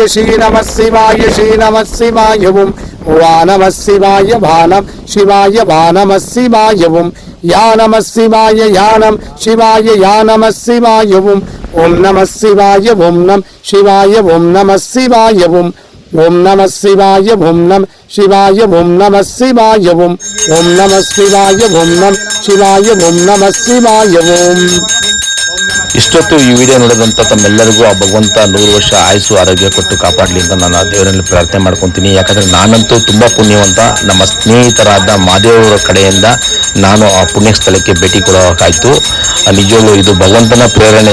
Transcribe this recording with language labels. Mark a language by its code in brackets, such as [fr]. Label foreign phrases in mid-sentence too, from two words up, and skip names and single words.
[sa] ಶ್ರೀ ನಮ ಶಿವಾಯ ಶ್ರೀ ನಮ ಶಿವಾಯ ಓಂ ವಾನಮ ಶಿವಾಯ ಭಾನಂ ಶಿವಾಯ ಭಾನಮ ಶಿವಾಯ ಓಂ ಯಾ ನಮ ಶಿವಾಯ ಯಾನಂ ಶಿವಾಯ ಯಾ ನಮ ಶಿವಾಯ ಓಂ ಓಂ ನಮ ಶಿವಾಯ ಓಂ ನಮ ಶಿವಾಯ ಓಂ ನಮ ಶಿವಾಯ ಓಂ ಓಂ ನಮ ಶಿವಾಯ ಓಂ ನಮ ಶಿವಾಯ ಓಂ ನಮ ಶಿವಾಯ ಓಂ ಓಂ ನಮ ಶಿವಾಯ ಓಂ ನಮ ಶಿವಾಯ ಓಂ ನಮ ಶಿವಾಯ ಓಂ. [kn] ಇಷ್ಟೊತ್ತು ಈ ವಿಡಿಯೋ ನೋಡಿದಂಥ ತಮ್ಮೆಲ್ಲರಿಗೂ ಆ ಭಗವಂತ 100 ವರ್ಷ ಆಯುಸ್ಸು ಆರೋಗ್ಯ ಕೊಟ್ಟು ಕಾಪಾಡಲಿ ಅಂತ ನಾನು ದೇವರಲ್ಲಿ ಪ್ರಾರ್ಥನೆ ಮಾಡ್ಕೊತೀನಿ. ಯಾಕಂದರೆ ನಾನಂತೂ ತುಂಬ ಪುಣ್ಯವಂತ. ನಮ್ಮ ಸ್ನೇಹಿತರಾದ ಮಾದೇವರ ಕಡೆಯಿಂದ ನಾನು ಆ ಪುಣ್ಯ ಸ್ಥಳಕ್ಕೆ ಭೇಟಿ ಕೊಡೋಕ್ಕಾಯಿತು. ನಿಜವಾಗ್ಲೂ ಇದು ಭಗವಂತನ ಪ್ರೇರಣೆ.